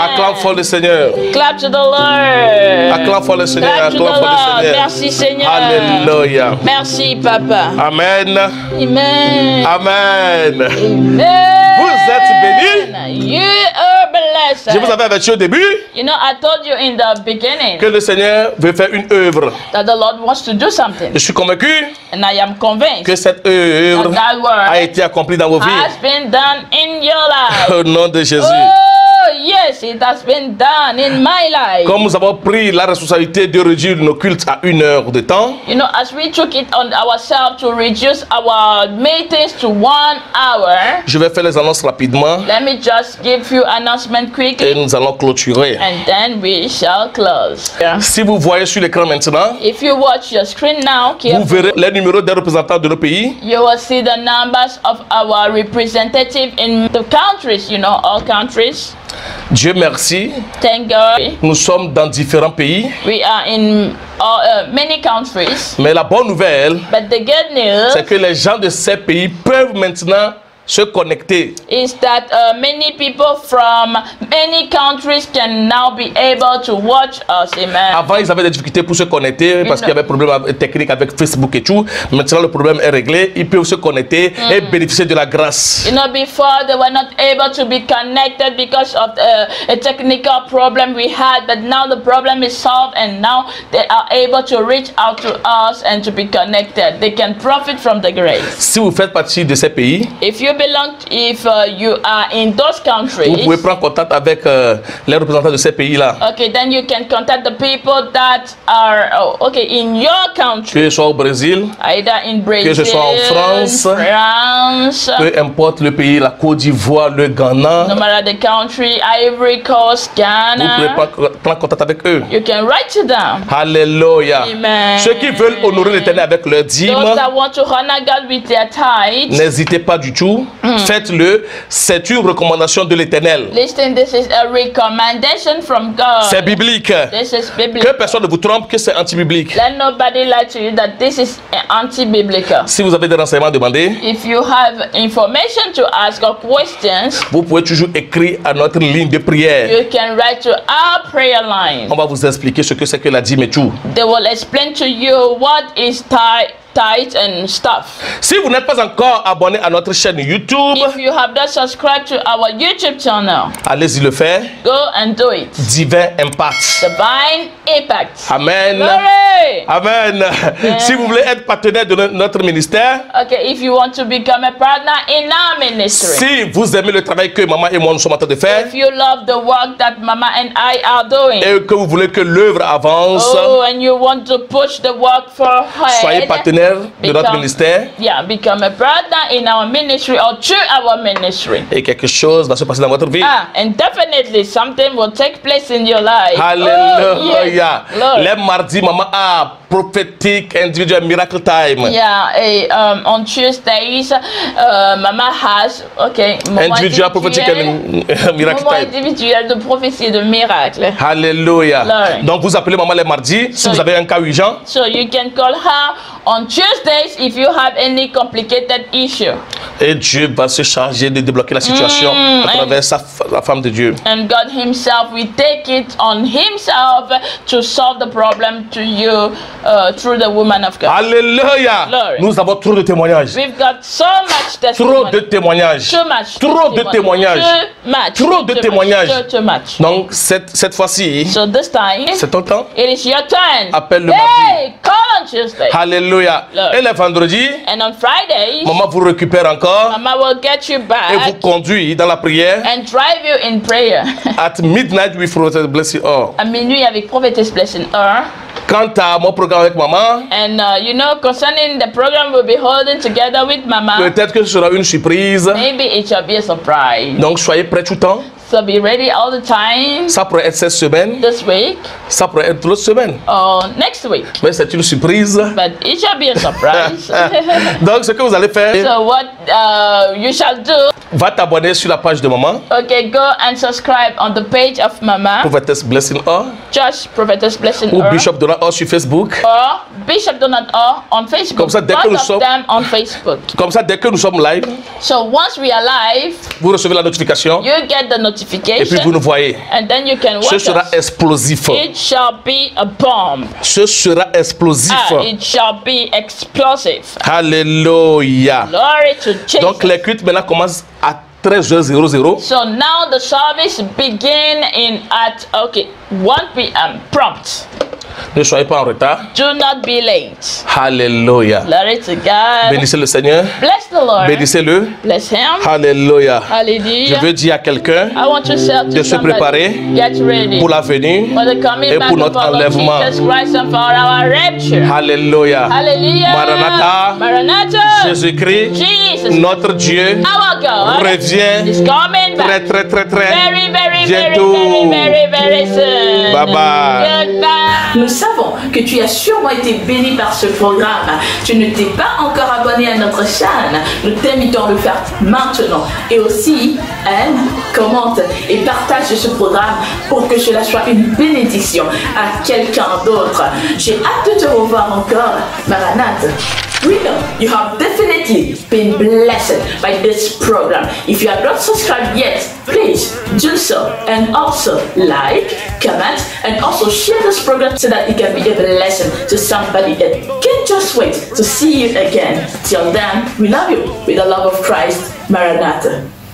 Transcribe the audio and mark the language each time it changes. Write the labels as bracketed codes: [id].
[fr] Acclame fort le Seigneur. [en] Clap to the Lord. [fr] Acclame fort le Seigneur. [en] Clap to the [fr] Acclame fort le [en] Lord. [fr] Seigneur. Merci Seigneur. Alléluia. Merci Papa. Amen. Amen. Amen. Amen. Vous êtes bénis. [en] You are blessed. [fr] Je vous avais averti au début [en] You know, I told you in the beginning [fr] que le Seigneur veut faire une œuvre. [en] that the Lord wants to do something. [fr] Je suis convaincu [en] And I am convinced [fr] que cette [en] that [fr] œuvre [en] that [fr] a [en] work [fr] été accomplie dans vos vies. [en] has been done in your life. [fr] Au nom de Jésus. [en] Oh, yes, it has been done in my life. [fr] Comme nous avons pris la responsabilité de réduire nos cultes à 1 heure de temps, [en] You know, as we took it on ourselves to reduce our meetings to 1 hour, [fr] je vais faire les annonces rapidement [en] let me just give you announcement [fr] et [en] quickly, [fr] nous allons clôturer. [en] and then we shall close. Yeah. [fr] Si vous voyez sur l'écran maintenant, [en] If you watch your screen now, [fr] vous [en] carefully, [fr] verrez les numéros des représentants de nos pays. [en] you will see the numbers of our representative in the countries, you know, all countries. [fr] Dieu merci, [en] Thank God. [fr] nous sommes dans différents pays. [en] We are in many countries. [fr] Mais la bonne nouvelle, [en] But the good news [fr] c'est que les gens de ces pays peuvent maintenant se connecter. [en] is that many people from many countries can now be able to watch us. Amen. [fr] Avant, ils avaient des difficultés pour se connecter parce qu'il y avait des problèmes techniques avec Facebook et tout. Maintenant, le problème est réglé. Ils peuvent se connecter et bénéficier de la grâce. [en] You know, before they were not able to be connected because of a technical problem we had, but now the problem is solved and now they are able to reach out to us and to be connected. They can profit from the grace. [fr] Si vous faites partie de ces pays, [en] If you you are in those countries, [fr] vous pouvez prendre contact avec les représentants de ces pays-là. [en] okay, then you can contact the people that are in your country, [fr] Que ce soit au Brésil, [en] either in Brazil, [fr] ce soit en France, [en] France, [fr] peu importe le pays, la Côte d'Ivoire, le Ghana, [en] no matter the country, Ivory Coast, [fr] vous pouvez [en] Ghana. [fr] prendre contact avec eux. [en] You can write to them. [fr] Alléluia. [en] Amen. [fr] Ceux qui veulent honorer l'Éternel avec leur dîme, [en] Those that want to honor God with their tithes, [fr] n'hésitez pas du tout. Faites-le. C'est une recommandation de l'Éternel. [en] listen, this is a recommendation from God. [fr] C'est biblique. [en] This is [fr] Que [en] biblical. [fr] personne ne vous trompe que c'est anti-biblique. [en] Let nobody lie to you that this is anti-biblical. [fr] Si vous avez des renseignements à demander, [en] If you have information to ask or questions, [fr] vous pouvez toujours écrire à notre ligne de prière. [en] you can write to our prayer line. [fr] On va vous expliquer ce que c'est que la dîme et tout. [en] They will explain to you what is tithe and stuff. [fr] Si vous n'êtes pas encore abonné à notre chaîne YouTube, [en] If you have not subscribed to our YouTube channel, [fr] allez-y le faire. [en] go and do it. [fr] Divin Impact. [en] Divine Impact. Amen. Glory! Amen. [fr] Si vous voulez être partenaire de notre ministère, [en] Okay, if you want to become a partner in our ministry, [fr] si vous aimez le travail que maman et moi nous sommes en train de faire, [en] if you love the work that Mama and I are doing, [fr] et que vous voulez que l'œuvre avance, [en] and you want to push the work for [fr] soyez partenaire de notre ministère [en] yeah, become a partner in our ministry or through our ministry. [fr] et quelque chose va se passer dans votre vie. [en] And definitely something will take place in your life. [fr] Alléluia. [en] Oh, yes. Glory. [fr] Les mardis, maman a prophétique individuel [en] miracle time. Yeah, on Tuesdays, Mama has moment Individual [fr] prophétique [en] and miracle moment time. [fr] individuel de prophétie et de miracle. Alléluia. [en] Glory. [fr] Donc vous appelez maman les mardis si [en] So- [fr] vous avez un cas urgent. [en] So you can call her on Tuesdays if you have any complicated issue. [fr] Et Dieu va se charger de débloquer la situation à travers la femme de Dieu. [en] And God himself will take it on himself to solve the problem to you through the woman of God. [fr] Alléluia. [en] Glory. [fr] Nous avons trop de témoignages. [en] We've got so much [fr] Trop [en] testimony. [fr] de témoignages. [en] Too much [fr] Trop de [en] testimony. [fr] témoignages. [en] Too much. [fr] Trop de [en] Too [fr] témoignages. [en] Much. Too much. [fr] Donc cette fois-ci, [en] So this time, [fr] c'est ton temps. [en] it is your turn. [fr] Appelle le [en] Hey, call on Tuesday. [fr] Alléluia. [en] Glory. [fr] Et les vendredis, [en] And on Fridays, [fr] maman vous récupère encore [en] Mama will get you [fr] et vous [en] back [fr] conduit dans la prière. [en] and drive you in prayer. At midnight with Prophet Blessing All. [fr] À minuit avec Prophetess Blessing Her. Quant à mon programme avec maman, [en] And concerning the program we'll be holding together with Mama, [fr] peut-être que ce sera une surprise. [en] maybe it shall be a surprise. [fr] Donc soyez prêts tout le temps. [en] So be ready all the time [fr] Ça pourrait être cette semaine, [en] this week [fr] ça pourrait être l'autre semaine. [en] or next week. [fr] Mais c'est une surprise. [en] But it shall be a surprise. [fr] Donc ce que vous allez faire, [en] So what you shall do, [fr] va t'abonner sur la page de maman, [en] go and subscribe on the page of Mama, Prophetess Blessing All, Just Prophetess Blessing [fr] ou [en] Her, [fr] Bishop Donald All sur Facebook. [en] or Bishop Donald Or on Facebook. [fr] Comme ça, dès que [en] Both [fr] nous [en] of [fr] sommes- [en] them on Facebook. [fr] Comme ça, dès que nous sommes live, [en] So once we are live, [fr] vous recevez la notification [en] you get the [fr] et puis [en] notification. [fr] vous nous voyez. [en] And then you can [fr] Ce [en] watch [fr] sera [en] us. [fr] explosif. [en] It shall be a bomb. [fr] Ce sera explosif. [en] It shall be explosive. [fr] Alléluia. [en] Glory to Jesus. [fr] Donc les cultes maintenant commencent à 13h00. [en] So now the service begin at 1 p.m. prompt. [fr] Ne soyez pas en retard. [en] Do not be late. [fr] Alléluia. [en] Glory to God. [fr] Bénissez le Seigneur. [en] Bless the Lord. [fr] Bénissez-le. [en] Bless him. [fr] Alléluia. Je [en] Hallelujah. [fr] veux dire à quelqu'un [en] I want to say to [fr] de se [en] somebody, [fr] préparer [en] get ready [fr] pour la venue [en] for the coming [fr] et [en] back [fr] pour [en] of [fr] notre [en] our Lord [fr] enlèvement. [en] Jesus Christ and for our rapture. [fr] Alléluia. [en] Hallelujah. [fr] Maranatha. [en] Maranatha. [fr] Jésus-Christ, [en] Jesus. [fr] notre Dieu, [en] Our God [fr] revient [en] is coming back. [fr] très [en] Very, very, very, [fr] bientôt. [en] very, very, very soon. Bye bye. Goodbye. [fr] Nous savons que tu as sûrement été béni par ce programme. Tu ne t'es pas encore abonné à notre chaîne. Nous t'invitons à le faire maintenant. Et aussi, aime, commente et partage ce programme pour que cela soit une bénédiction à quelqu'un d'autre. J'ai hâte de te revoir encore, Maranatha. [en] We know you have definitely been blessed by this program. If you have not subscribed yet, please do so, and also like, comment, and also share this program so that it can be a blessing to somebody that can't just wait to see you again. Till then, we love you with the love of Christ. Maranatha.